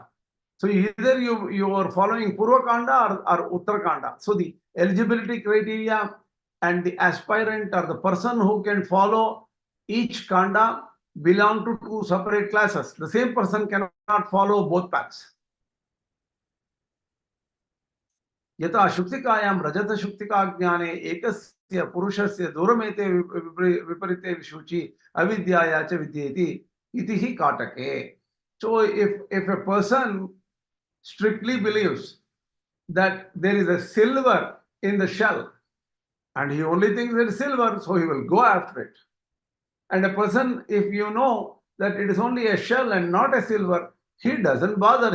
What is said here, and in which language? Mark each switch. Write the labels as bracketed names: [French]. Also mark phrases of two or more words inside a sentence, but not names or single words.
[English] So either you are following Purva Kanda or Uttara Kanda. So the eligibility criteria and the aspirant or the person who can follow each Kanda belong to two separate classes. The same person cannot follow both paths. [Sanskrit] Yata Shuktikayam Rajata Shuktika Jnane Ekasya Purushasya Duramete Viparite Vishuchi Avidyaya Cha Vidyeti Itihi Katake. [English] So if a person strictly believes that there is a silver in the shell and he only thinks it is silver, so he will go after it. And a person, if you know that it is only a shell and not a silver, he doesn't bother.